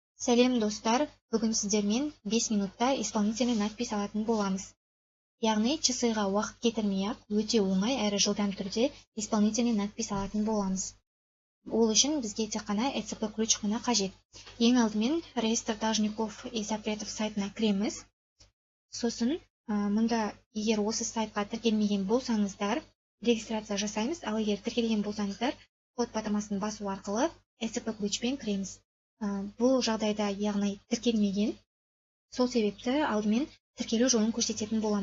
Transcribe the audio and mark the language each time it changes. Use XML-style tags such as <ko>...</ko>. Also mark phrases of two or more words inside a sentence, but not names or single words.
<kk>Сәлем достар, бүгін сіздермен 5 минутта</kk> <ru>исполнительный надпись</ru> <kk>алатын боламыз. Яғни часыға уақыт кетірмей-ақ өте оңай әрі жылдам түрде</kk> <ru>исполнительный надпись</ru> <kk>алатын боламыз. Ол үшін бізге тек қана ECP ключ қана қажет. Ең алдымен</kk> <ru>реестр должников и запретов</ru> <kk>сайтына кіреміз. Сосын мұнда егер осы сайтқа тіркелмеген болсаңыздар, регистрация жасаймыз, ал егер тіркелген болсаңыздар, код батырмасын басу арқылы ECP ключпен кіреміз. Бұл жағдайда яғни тіркелмеген, сол себепті алдымен тіркелу жолын көрсететін боламын.</kk>